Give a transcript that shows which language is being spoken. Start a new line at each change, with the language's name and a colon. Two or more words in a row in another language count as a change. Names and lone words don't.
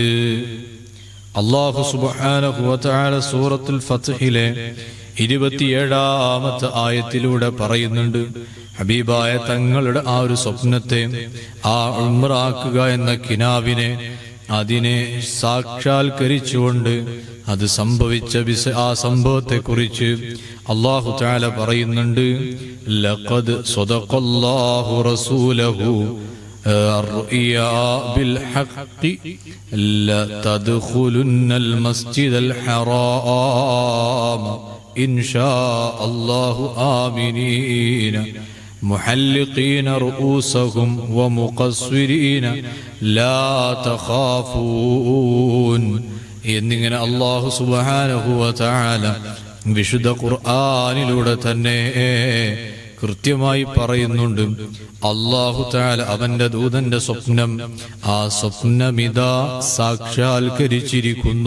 Arabic: الله سبحانه وتعالى
Malayalam: സൂറത്തുൽ ഫത്ഹിലെ 27-ാമത്തെ ആയത്തിലൂടെ പറയുന്നുണ്ട്, ഹബീബായ തങ്ങളുടെ ആ ഒരു സ്വപ്നത്തെ, ആ ഉംറാക്കുക എന്ന കിനാവിനെ, അതിനെ സാക്ഷാത്കരിച്ചുകൊണ്ട് അത് സംഭവിച്ച ആ സംഭവത്തെ കുറിച്ച്
Arabic: الله تعالى
Malayalam: പറയുന്നുണ്ട്,
Arabic: لقد صدق الله رسوله الرؤيا بالحق لتدخلن المسجد الحرام إن شاء الله آمنين محلقين رؤوسهم ومقصرين لا تخافون.
Malayalam: എന്നിങ്ങനെ
Arabic: الله سبحانه وتعالى
Malayalam: വിശുദ്ധ ഖുർആനിലൂടെ തന്നെ കൃത്യമായി പറയുന്നുണ്ട്.
Arabic: الله تعالى
Malayalam: അവന്റെ ദൂതന്റെ സ്വപ്നം, ആ സ്വപ്നമിതാ സാക്ഷാത്കരിച്ചിരിക്കുന്നു.